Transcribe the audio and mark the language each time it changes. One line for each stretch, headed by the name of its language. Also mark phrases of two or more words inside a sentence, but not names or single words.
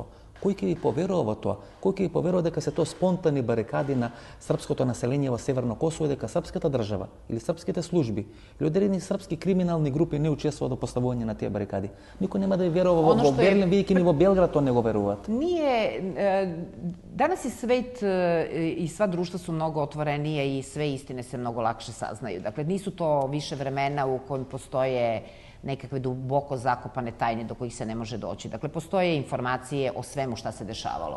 Macedonian: Кој ќе ви поверува во тоа? Кој ќе ви поверува дека се тоа спонтани барикади на српското население во Северно Косово и дека српската држава или српските служби или одредени српски криминални групи не учествуваат во поставување на тие барикади? Никој нема да ви верува во Берлин, видејќи ни во Белград тоа не го веруваат.
Serbian: Danas je svet i sva društva su mnogo otvorenije i sve istine se mnogo lakše saznaju. Dakle, nisu to više vremena u kojim postoje nekakve duboko zakopane tajne do kojih se ne može doći. Dakle, postoje informacije o svemu šta se dešavalo.